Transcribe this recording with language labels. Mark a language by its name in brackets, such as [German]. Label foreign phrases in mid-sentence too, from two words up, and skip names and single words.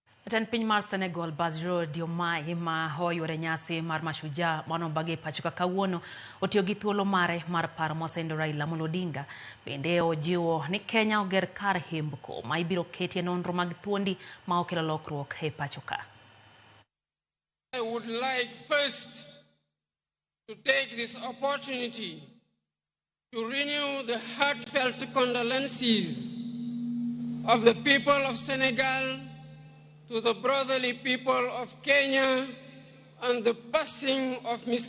[Luo (Kenya and Tanzania)] Jatend piny mar Senegal Diomaye ma hoyore nyasi mar mashujaa manobagi pachoka kawuono otiyo gi thuolo mare mar paro mosenindo Raila Odinga. Bende ojiwo ni Kenya oger kar hembko ma ibiro ketie nonro mag thuondi ma okelo lokruok e pachoka. [English] I would like first to take this opportunity to renew the heartfelt condolences of the people of Senegal to the brotherly people of Kenya and the passing of Mr.